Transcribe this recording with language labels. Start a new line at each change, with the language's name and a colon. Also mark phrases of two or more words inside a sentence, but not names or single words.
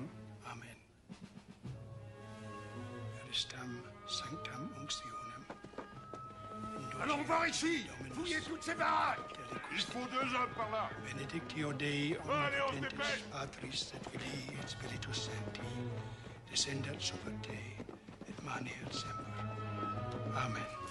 Latin: Amen. Christam sanctam unctionem.
French: Allons voir ici! Fouillez toutes ces baraques! Il faut 2 hommes par là!
Latin: Benedictio Dei
French: Allez, on se
Latin: omnipotentis,
French: dépêche!
Latin: Patris et Filii et Spiritus Sancti, descendat super te, et maneat semper. Amen.